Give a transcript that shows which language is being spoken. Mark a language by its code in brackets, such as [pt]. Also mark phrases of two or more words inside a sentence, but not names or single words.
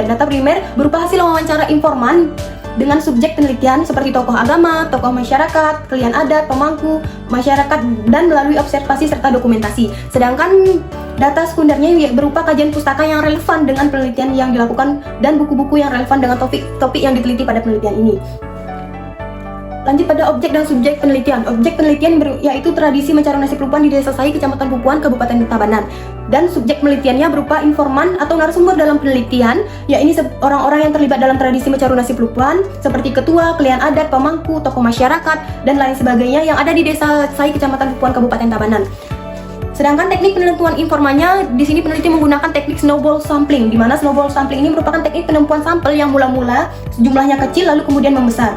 [id] Data primer berupa hasil wawancara informan dengan subjek penelitian seperti tokoh agama, tokoh masyarakat, klien adat, pemangku, masyarakat, dan melalui observasi serta dokumentasi. Sedangkan data sekundernya berupa kajian pustaka yang relevan dengan penelitian yang dilakukan dan buku-buku yang relevan dengan topik yang diteliti pada penelitian ini. Lanjut pada objek dan subjek penelitian. Objek penelitian yaitu tradisi Macaru Nasib Lupuan di Desa Sahi, Kecamatan Pupuan, Kabupaten Tabanan. Dan subjek penelitiannya berupa informan atau narasumber dalam penelitian, yaitu orang-orang yang terlibat dalam tradisi Macaru Nasib Lupuan seperti ketua, klien adat, pemangku, tokoh masyarakat, dan lain sebagainya yang ada di Desa Sahi, Kecamatan Pupuan, Kabupaten Tabanan. Sedangkan teknik penentuan informannya, di sini peneliti menggunakan teknik [en] snowball sampling, [id] di mana [en] snowball sampling [id] ini merupakan teknik penentuan sampel yang mula-mula jumlahnya kecil lalu kemudian membesar.